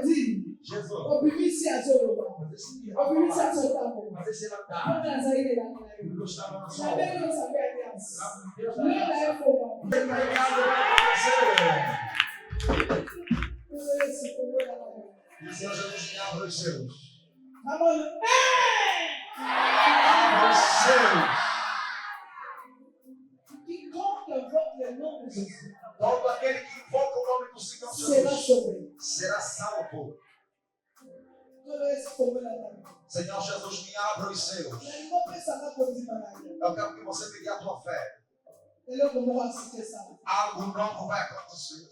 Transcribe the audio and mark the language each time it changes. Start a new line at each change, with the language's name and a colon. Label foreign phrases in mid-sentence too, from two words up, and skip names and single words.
Portuguese: Jesus. Fazer se levantar. Deus estava na sua obra. Deus está em casa. E Senhor Jesus, me abre os céus.
English: Come on.
Portuguese: Abre os céus.
French: Quiconque invoque le nom de Jésus
Portuguese: Todo aquele que invoca o nome do Senhor
French: sera Jesus sauvé.
Portuguese: será salvo. Todo esse povo na terra. Senhor Jesus, me abre os céus. Ele não pensava por cima daí. Eu quero que você me dê a tua fé. Ele não vai assistir essa. Algo novo vai acontecer.